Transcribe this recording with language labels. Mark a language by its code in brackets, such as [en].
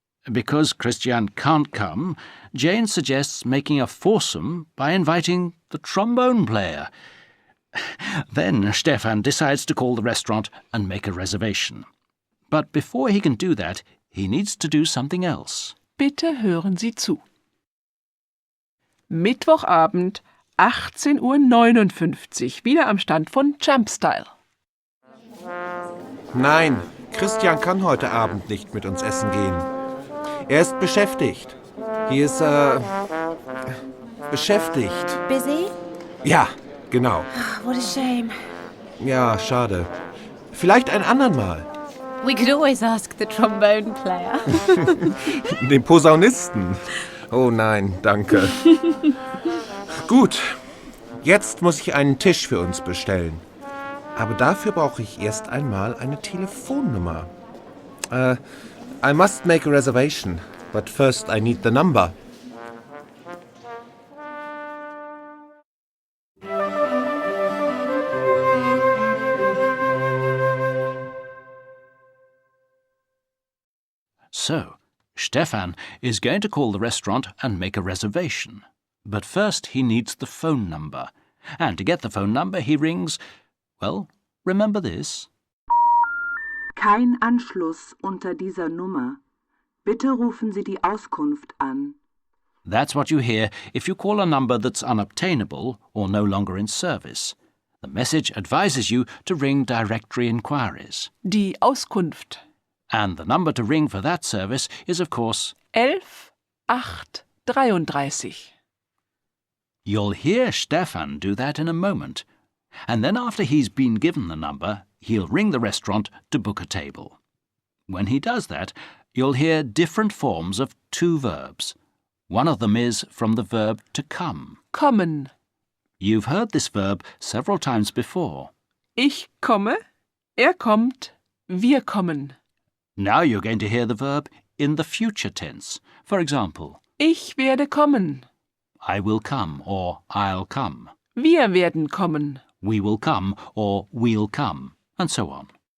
[en] Because Christian can't come, Jane suggests making a foursome by inviting the trombone player. Then Stefan decides to call the restaurant and make a reservation. But before he can do that, he needs to do something else. [de] Bitte hören Sie zu. Mittwochabend, 18:59 Uhr, wieder am Stand von Champ-style. Nein, Christian kann heute Abend nicht mit uns essen gehen. Er ist beschäftigt. [en] He is, [de] beschäftigt. [en] Busy? [de] Ja, genau. [en] What a shame. [de] Ja, schade. Vielleicht ein andern Mal. [en] We could always ask the trombone player. [de] Den Posaunisten. Oh nein, danke. Gut, jetzt muss ich einen Tisch für uns bestellen. Aber dafür brauche ich erst einmal eine Telefonnummer. [en] I must make a reservation, but first I need the number. So, Stefan is going to call the restaurant and make a reservation. But first he needs the phone number. And to get the phone number, he rings, well, remember this? [de] Kein Anschluss unter dieser Nummer. Bitte rufen Sie die Auskunft an. [en] That's what you hear if you call a number that's unobtainable or no longer in service. The message advises you to ring directory inquiries. [de] Die Auskunft. [en] And the number to ring for that service is, of course, 11 8 33. you'll hear Stefan do that in a moment. And then after he's been given the number, he'll ring the restaurant to book a table. When he does that, you'll hear different forms of two verbs. One of them is from the verb to come. [de] Kommen. [en] You've heard this verb several times before. [de] Ich komme, er kommt, wir kommen. [en] Now you're going to hear the verb in the future tense. For example, [de] Ich werde kommen. [en] I will come or I'll come. [de] Wir werden kommen. [en] We will come or we'll come, and so on.